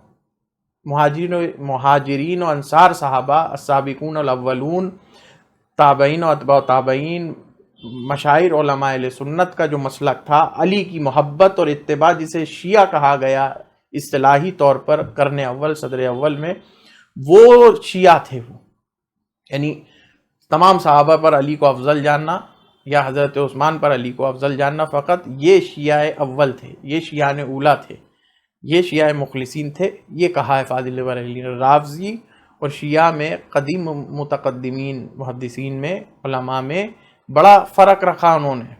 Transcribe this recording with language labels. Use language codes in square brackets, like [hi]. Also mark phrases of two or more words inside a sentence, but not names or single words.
[ur] مہاجرین و انصار صحابہ، [ar] السابقون الاولون، [ur] تابعین و اتباع تابعین، مشاہیر علماء اہل سنت کا جو مسلک تھا علی کی محبت اور اتباع، جسے شیعہ کہا گیا اصطلاحی طور پر قرن اول صدر اول میں، وہ شیعہ تھے۔ وہ یعنی تمام صحابہ پر علی کو افضل جاننا یا حضرت عثمان پر علی کو افضل جاننا، فقط یہ شیعہ اول تھے، یہ شیعان اولا تھے، یہ شیعہ مخلصین تھے۔ یہ کہا ہے فاضل بریلوی نے۔ رافضی اور شیعہ میں قدیم متقدمین محدثین میں، علماء میں بڑا فرق رکھا انہوں نے۔